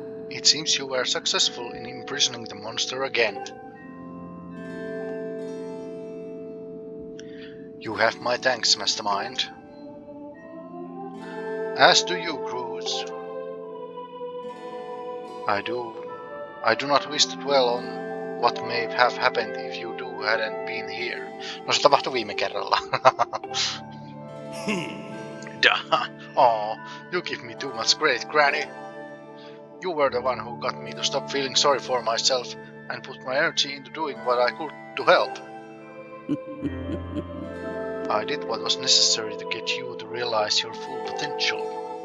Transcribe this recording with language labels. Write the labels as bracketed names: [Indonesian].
[English] It seems you were successful in imprisoning the monster again. You have my thanks, mastermind. As do you, Groosen. I do not wish to dwell on what may have happened if you hadn't been here. [Finnish] No se tapahtui viime kerralla. [English] Aw, you give me too much credit, Granny. You were the one who got me to stop feeling sorry for myself and put my energy into doing what I could to help. I did what was necessary to get you to realize your full potential.